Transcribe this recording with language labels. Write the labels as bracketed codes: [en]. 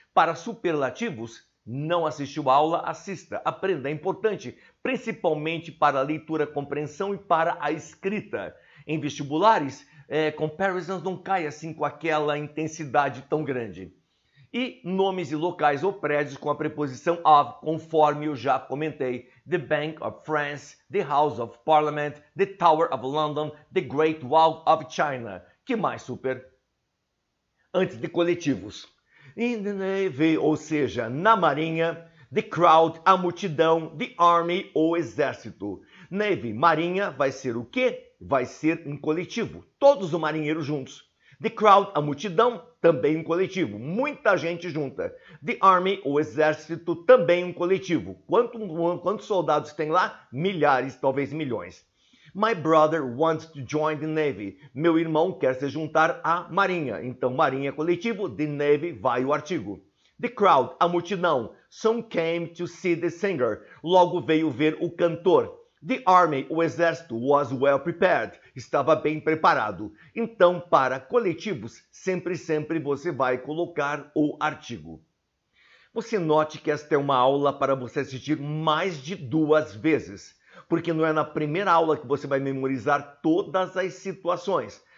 [pt] Para superlativos, não assistiu a aula, assista, aprenda, é importante, principalmente para a leitura, compreensão e para a escrita. Em vestibulares, comparisons não cai assim com aquela intensidade tão grande. E nomes e locais ou prédios com a preposição of, conforme eu já comentei. [en] The Bank of France, the House of Parliament, the Tower of London, the Great Wall of China. [pt] Que mais, super? Antes de coletivos. [en] In the Navy, [pt] ou seja, na Marinha. [en] The crowd, [pt] a multidão. [en] The Army, [pt] o exército. Navy, Marinha, vai ser o quê? Vai ser um coletivo. Todos os marinheiros juntos. [en] The crowd, [pt] a multidão, também um coletivo. Muita gente junta. [en] The Army, [pt] o exército, também um coletivo. Quantos soldados tem lá? Milhares, talvez milhões. [en] My brother wants to join the Navy. [pt] Meu irmão quer se juntar à Marinha. Então, Marinha é coletivo, [en] the Navy [pt] vai o artigo. [en] The crowd, [pt] a multidão. [en] Some came to see the singer. [pt] Logo veio ver o cantor. [en] The Army, [pt] o exército, [en] was well prepared. [pt] Estava bem preparado. Então, para coletivos, sempre você vai colocar o artigo. Você note que esta é uma aula para você assistir mais de 2 vezes. Porque não é na primeira aula que você vai memorizar todas as situações.